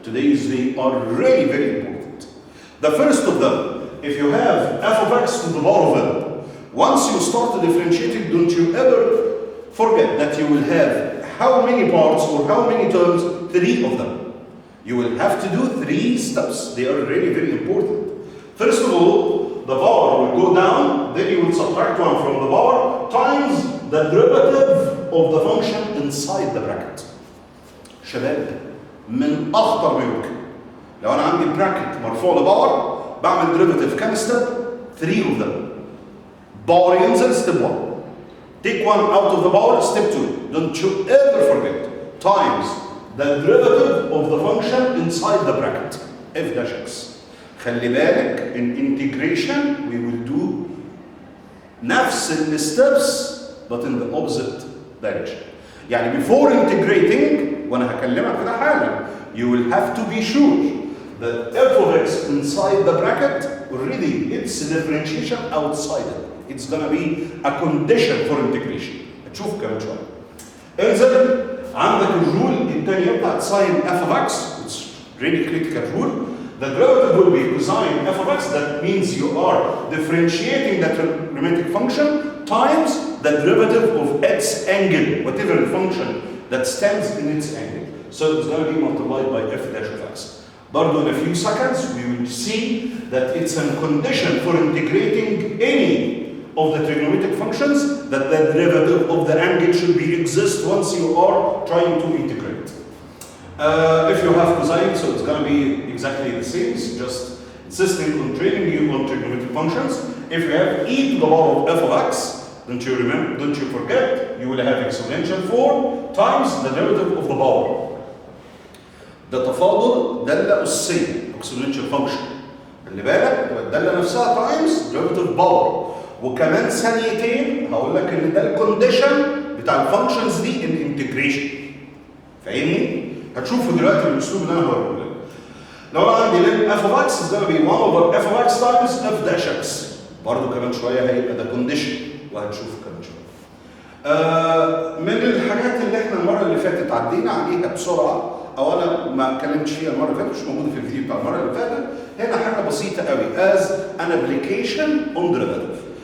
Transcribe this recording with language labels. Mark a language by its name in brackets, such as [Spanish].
[English] Today they are really very important. The first of them, if you have f of x to the power of n, once you start differentiating, don't you ever forget that you will have how many parts or how many terms? 3 of them. You will have to do 3 steps. They are really very important. First of all, the power will go down, then you will subtract 1 from the power times the derivative of the function inside the bracket. [Arabic] شباب من أخطر ما يمكن. لو أنا عندي bracket مرفوع لباور بعمل [English] derivative كام step؟ 3 of them. Power ينزل step 1. Take one out of the power, step 2. Don't you ever forget. Times the derivative of the function inside the bracket. F dash x. [Arabic] خلي بالك [English] in integration we will do [Arabic] نفس الستبس [English] but in the opposite direction. [Arabic] يعني [English] before integrating [Arabic] وانا هكلمك كده حالا [English] you will have to be sure that f of x inside the bracket already it's differentiation outside it. It's gonna be a condition for integration. [Arabic] هتشوف كمان شويه. انزل عندك الرول الثانيه بتاعت sin f of x. [English] It's really critical rule. The derivative will be cosine f of x. That means you are differentiating that trigonometric function times the derivative of its angle, whatever the function that stands in its angle. So it's going to be multiplied by f dash of x. [Arabic] برضو [English] in a few seconds we will see that it's a condition for integrating any of the trigonometric functions that the derivative of the angle should be exist once you are trying to integrate. If you have cosine, so it's going to be exactly the same. It's just insisting on training you on trigonometric functions. If you have e to the power of f of x, don't you forget, you will have exponential 4 times the derivative of the power. [Arabic] ده تفاضل دالة أسية exponential function. خلي بالك الدالة نفسها [English] times derivative power. [Arabic] وكمان ثانيتين هقول لك ان ده الكونديشن بتاع الفانكشنز دي ان انتجريشن. فاهمني؟ هتشوفوا دلوقتي بالاسلوب اللي انا هوريه لك. لو انا عندي لين [English] f of x is going to be 1 over f of x times f dash x. [Arabic] برضه كمان شويه هيبقى ده كونديشن وهتشوف كمان شويه. من الحاجات اللي احنا المره اللي فاتت عدينا عليها بسرعه او انا ما اتكلمتش فيها المره اللي فاتت مش موجوده في الفيديو بتاع المره اللي فاتت هنا حاجه بسيطه قوي [English] as an application on derivative.